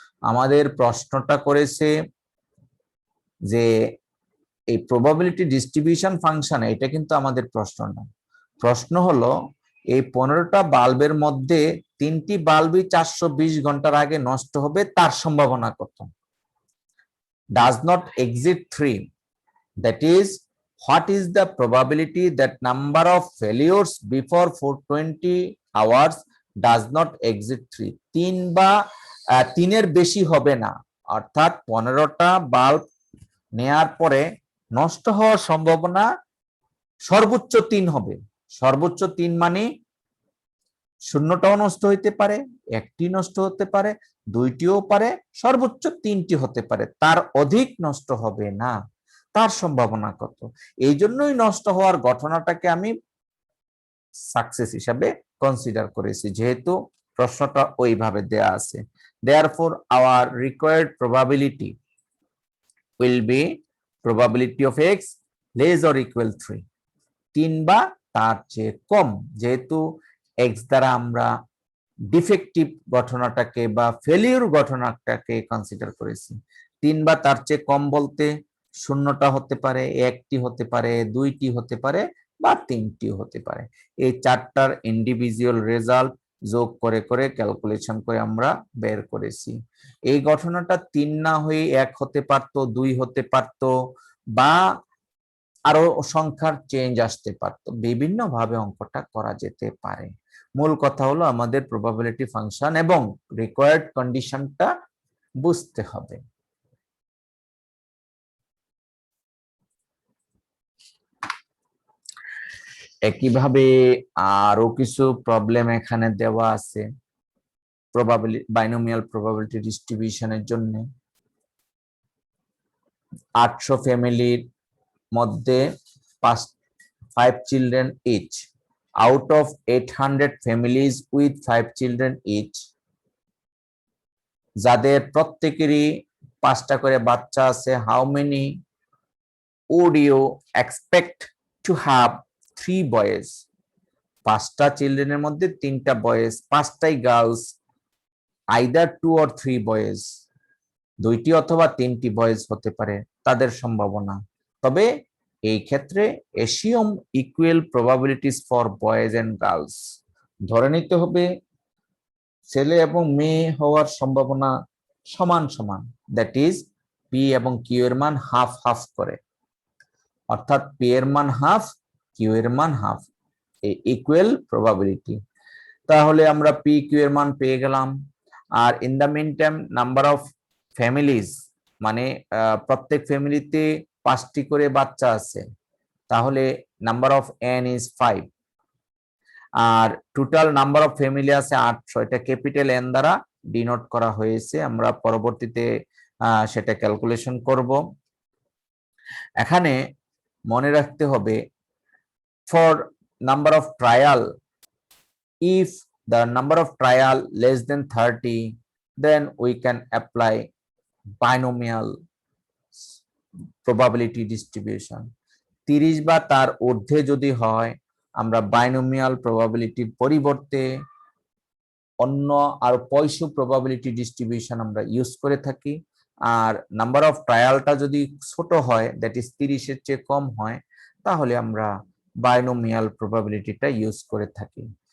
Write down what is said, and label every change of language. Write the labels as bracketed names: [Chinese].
[Bangla] আমাদের প্রশ্নটা করেছে যে এই প্রবাবিলিটি ডিস্ট্রিবিউশন ফাংশন, এটা কিন্তু আমাদের প্রশ্ন না। প্রশ্ন হলো এই 15টা বাল্বের মধ্যে 3টি বাল্বই 420 ঘন্টার আগে নষ্ট হবে, তার সম্ভাবনা কত? [English] Does not exceed 3, that is what is the probability that number of failures before 420 hours does not exceed 3? [Bangla] 3 বা 3 এর বেশি হবে না, অর্থাৎ 15টা বাল্ব নেয়ার পরে নষ্ট হওয়ার সম্ভাবনা সর্বোচ্চ 3 হবে। সর্বোচ্চ 3 মানে 0টাও নষ্ট হইতে পারে, 1টি নষ্ট হতে পারে, 2টিও পারে, সর্বোচ্চ 3টি হতে পারে, তার অধিক নষ্ট হবে না। তার সম্ভাবনা কত? এই জন্যই নষ্ট হওয়ার ঘটনাটাকে আমি সাকসেস হিসাবে কনসিডার করেছি, যেহেতু প্রশ্নটা ওইভাবে দেয়া আছে। [English] Therefore our required probability will be probability of x less or equal 3, [Bangla] 3 বা তার চেয়ে কম। যেহেতু এক্স দ্বারা আমরা ডিফেক্টিভ ঘটনাটাকে বা ফেলিউর ঘটনাটাকে কনসিডার করেছি, 3 বা তার চেয়ে কম বলতে 0টা হতে পারে, 1টি হতে পারে, 2টি হতে পারে বা 3টিও হতে পারে। এই 4টার ইন্ডিভিজুয়াল রেজাল্ট যোগ করে করে ক্যালকুলেশন করে আমরা বের করেছি। এই ঘটনাটা 3 না হয়ে 1 হতে পারতো, 2 হতে পারতো, বা আরো সংখ্যার চেঞ্জ আসতে পারতো, বিভিন্ন ভাবে অঙ্কটা করা যেতে পারে। মূল কথা হলো আমাদের প্রবাবিলিটি ফাংশন এবং রিকোয়ার্ড কন্ডিশনটা বুঝতে হবে। একইভাবে আরো কিছু প্রবলেম এখানে দেওয়া আছে প্রবাবিলিটি, বাইনোমিয়াল প্রবাবিলিটি ডিস্ট্রিবিউশনের জন্য। 800 ফ্যামিলির মধ্যে [English] 5 children each. Out of 800 families with 5 children each, [Bangla] যাদের প্রত্যেকেরই 5টা করে বাচ্চা আছে, [English] how many would you expect to have 3 boys? [Bangla] 5টা চিলড্রেনের মধ্যে 3টা boys, 5টাই girls, [English] either 2 or 3 boys, [Bangla] 2টি অথবা 3টি বয়েজ হতে পারে, তাদের সম্ভাবনা। তবে এই ক্ষেত্রে assume equal probabilities for boys and girls, ধরে নিতে হবে ছেলে এবং মেয়ে হওয়ার সম্ভাবনা সমান সমান, দ্যাট ইজ পি এবং কিউ এর মান হাফ হাফ করে, অর্থাৎ পি এর মান হাফ, কিউ এর মান হাফ, ইকুয়াল প্রবাবিলিটি। তাহলে আমরা পি কিউ এর মান পেয়ে গেলাম। আর in the mean time number of families, মানে প্রত্যেক ফ্যামিলিতে 5টি করে বাচ্চা আছে, তাহলে number of N is 5, আর total number of family আছে 800, এটা ক্যাপিটাল এন দ্বারা ডিনোট করা হয়েছে, আমরা পরবর্তীতে সেটা ক্যালকুলেশন করব। এখানে মনে রাখতে হবে for [English] number of trial, if the number of trial less than 30, then we can apply binomial probability distribution. [Bangla] 30 বা তার ঊর্ধ্বে যদি হয় আমরা বাইনোমিয়াল প্রবাবিলিটির পরিবর্তে অন্য আর পয়সু প্রবাবিলিটি ডিস্ট্রিবিউশন আমরা ইউজ করে থাকি। আর নাম্বার অফ ট্রায়ালটা যদি ছোট হয়, দ্যাট ইজ 30-এর চেয়ে কম হয়, তাহলে আমরা বাইনোমিয়াল প্রবাবিলিটিটা ইউজ করে থাকি।